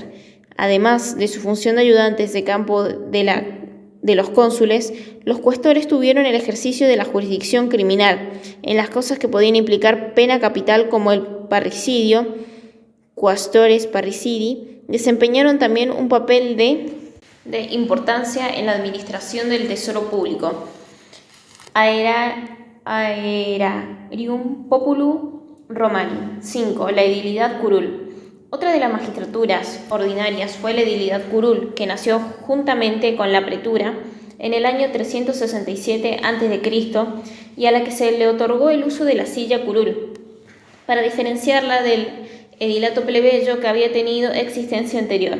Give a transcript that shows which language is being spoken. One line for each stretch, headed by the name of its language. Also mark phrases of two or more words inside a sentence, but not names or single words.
Spanish: Además de su función de ayudantes de campo de los cónsules, los cuestores tuvieron el ejercicio de la jurisdicción criminal en las cosas que podían implicar pena capital, como el parricidio.
Latin: Quaestores parricidi
Spanish: desempeñaron también un papel de importancia en la administración del tesoro público.
Latin: Aerarium populu Romani.
Spanish: 5. La edilidad curul. Otra de las magistraturas ordinarias fue la edilidad curul, que nació juntamente con la pretura en el año 367 a.C. y a la que se le otorgó el uso de la silla curul, para diferenciarla del edilato plebeyo, que había tenido existencia anterior.